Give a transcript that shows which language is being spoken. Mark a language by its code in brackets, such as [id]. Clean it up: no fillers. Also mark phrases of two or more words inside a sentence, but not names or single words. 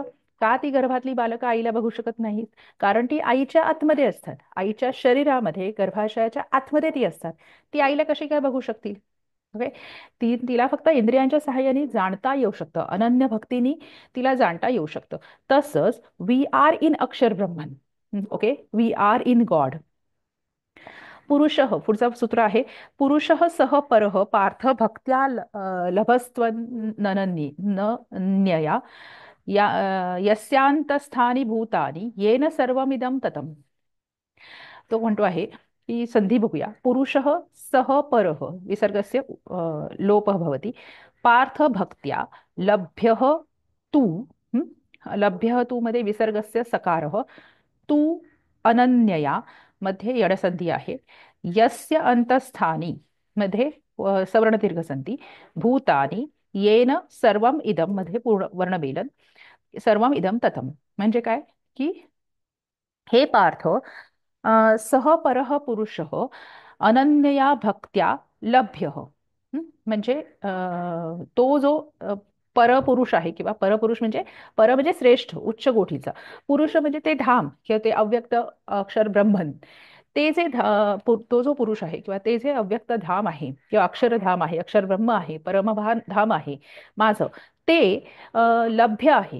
[mr] का ती गर्भातली बालकं आईला बघू शकत नाहीत? कारण ती आईच्या आतमध्ये असतात, आईच्या शरीरामध्ये, गर्भाशयाच्या आतमध्ये ती असतात. ती आईला कशी काय बघू शकतील? ओके. तिला फक्त इंद्रियांच्या सहाय्याने जाणता येऊ शकतं, अनन्य भक्तीने तिला जाणता येऊ शकतं. [en] तसंच we are in [sa] अक्षर ब्रह्मन. [en] OK. We are in God. [mr] पुरुषः, पुढचं सूत्र आहे, [sa] पुरुषः सह परः पार्थ भक्त्या लभस्त्वनन्ये न न्यया यस्यांतस्थानी भूतानि येन सर्वमिदं ततम्. [mr] तो म्हणतो आहे की संधी बघूया. [sa] पुरुषः सह परः विसर्गस्य लोपः भवति. पार्थ भक्त्या लभ्यः तू. हं? लभ्यः तू मध्ये विसर्गस्य सकारः. तू अनन्यया [mr] मध्ये यडसंधी आहे. [sa] यस्य अंतस्थानी [mr] मध्ये सवर्ण दीर्घ संधी. [sa] भूतानी येन सर्वम इदम [mr] मध्ये पूर्ण वर्णमेलन. [sa] सर्वम इदम ततम. [mr] म्हणजे काय की [sa] हे पार्थ, सह परः पुरुषः अनन्यया भक्त्या लभ्यः. [mr] म्हणजे तो जो परपुरुष आहे, किंवा परपुरुष म्हणजे पर म्हणजे श्रेष्ठ उच्च कोटीचा, पुरुष म्हणजे ते धाम किंवा ते अव्यक्त अक्षर ब्रह्मन. ते जे तो जो पुरुष आहे किंवा ते जे अव्यक्त धाम आहे किंवा अक्षरधाम आहे, अक्षर ब्रह्म आहे, परमभान धाम आहे माझं, ते लभ्य आहे.